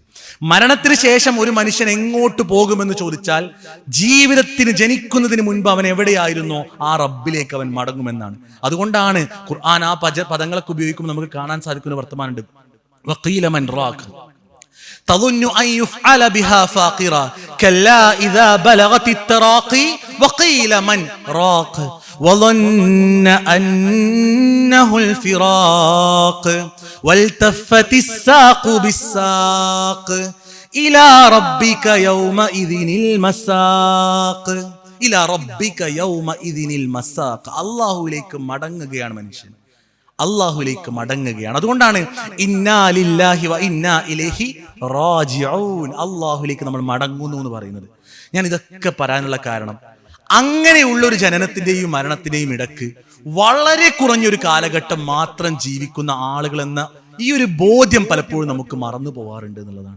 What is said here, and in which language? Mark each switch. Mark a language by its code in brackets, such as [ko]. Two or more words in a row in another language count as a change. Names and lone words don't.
[ml] മരണത്തിന് ശേഷം ഒരു മനുഷ്യൻ എങ്ങോട്ട് പോകുമെന്ന് ചോദിച്ചാൽ, ജീവിതത്തിന് ജനിക്കുന്നതിന് മുൻപ് അവൻ എവിടെയായിരുന്നോ ആ റബ്ബിലേക്ക് അവൻ മടങ്ങുമെന്നാണ്. അതുകൊണ്ടാണ് ഖുർആൻ ആ പദങ്ങളൊക്കെ ഉപയോഗിക്കുമ്പോൾ നമുക്ക് കാണാൻ സാധിക്കുന്ന വർത്തമാനമുണ്ട്. [ar] وقيل من راق തظن أن يفعل بها فاقرة كلا إذا بلغت التراقي وقيل من راق وظن أنه الفراق والتفت الساق بالساق إلى ربك يومئذ المساق إلى ربك يومئذ المساق. [ml] അല്ലാഹുവിലേക്ക് മടങ്ങുകയാണ് മനുഷ്യൻ, അള്ളാഹുലേക്ക് മടങ്ങുകയാണ്. അതുകൊണ്ടാണ് [ar] إنا لله وإنا إليه راجعون, [ml] അള്ളാഹുലേക്ക് നമ്മൾ മടങ്ങുന്നു എന്ന് പറയുന്നത്. ഞാൻ ഇതൊക്കെ പറയാനുള്ള കാരണം, അങ്ങനെയുള്ളൊരു ജനനത്തിന്റെയും മരണത്തിന്റെയും ഇടക്ക് വളരെ കുറഞ്ഞൊരു കാലഘട്ടം മാത്രം ജീവിക്കുന്ന ആളുകൾ എന്ന ഈ ഒരു ബോധ്യം പലപ്പോഴും നമുക്ക് മറന്നു പോവാറുണ്ട് എന്നുള്ളതാണ്.